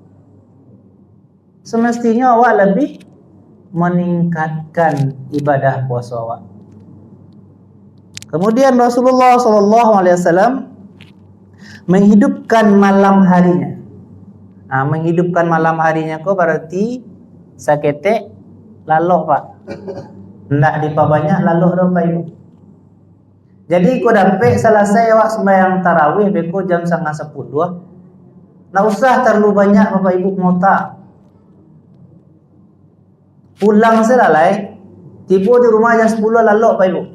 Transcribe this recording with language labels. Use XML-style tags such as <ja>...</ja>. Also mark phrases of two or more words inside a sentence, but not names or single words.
<id>Semestinya awak lebih meningkatkan ibadah puasa awak. Kemudian Rasulullah SAW menghidupkan malam harinya. Nah, menghidupkan malam harinya kok berarti</id> <min>saketek lalok,</min> <id>Pak.</id> <min>Ndak dipabanyak lalok dah, Pak Ibu. Jadi kau dapat selesai awak sembahyang tarawih beko jam 9:30.</min> <id>Ndak usah terlalu banyak Bapak Ibu mota.</id> <min>Pulang selalai, tiba di rumah jam 10 lalok, Pak Ibu.</min>